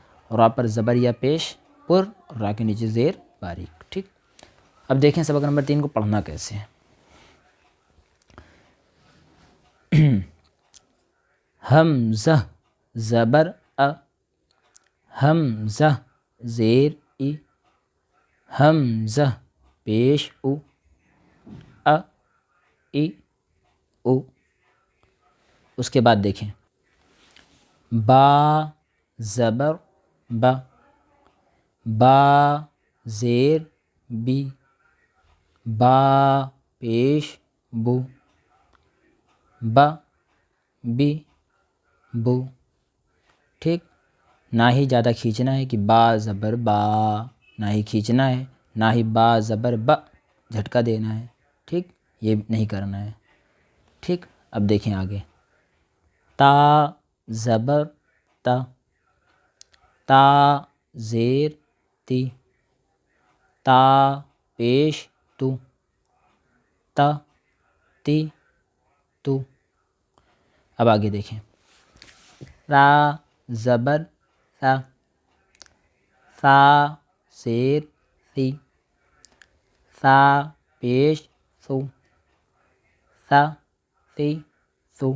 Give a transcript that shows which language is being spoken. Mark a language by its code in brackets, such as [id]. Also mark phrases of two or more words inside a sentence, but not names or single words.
[ur] را پر زبر یا پیش پر، اور را کے نیچے زیر باریک، ٹھیک۔ اب دیکھیں سبق نمبر 3 کو پڑھنا کیسے ہے۔ حمزہ زبر ا، حمزہ زیر ای، حمزہ پیش او، ا ای او۔ اس کے بعد دیکھیں با زبر با، با زیر بی، با پیش بو، با بی بو، ٹھیک۔ نہ ہی زیادہ کھینچنا ہے کہ با زبر با، نہ ہی کھینچنا ہے، نہ ہی با زبر با جھٹکا دینا ہے، ٹھیک، یہ نہیں کرنا ہے، ٹھیک۔ اب دیکھیں آگے، تا زبر تا، تا زیر تی، تا پیش تو، تا تی تو۔ اب آگے دیکھیں، را زبر ثا، ثا زیر ثی، ثا پیش ثو، ثا ثی ثو۔